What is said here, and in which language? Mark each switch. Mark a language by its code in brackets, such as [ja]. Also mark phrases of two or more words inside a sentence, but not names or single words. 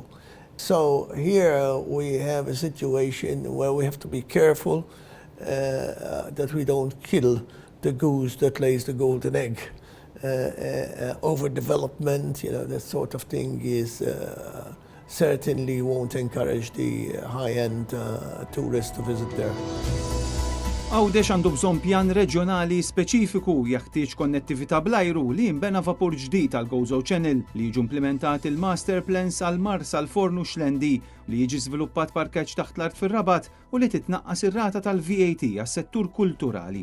[en] So here we have a situation where we have to be careful that we don't kill the goose that lays the golden egg. Overdevelopment, that sort of thing is certainly won't encourage the high-end tourists to visit there. [mt] Għawdex għandu bżonn pjan reġjonali speċifiku jeħtieġ konnettività bl-ajru li jinbena vapur ġdid għal Gozo Channel li jiġu implementati l- [en] master plans [mt] għal Mars għal Fornu Xlendi li jiġi żviluppat parkeġġ taħt l-art fir-Rabat u li titnaqqas ir-rata tal-VAT għas-settur kulturali.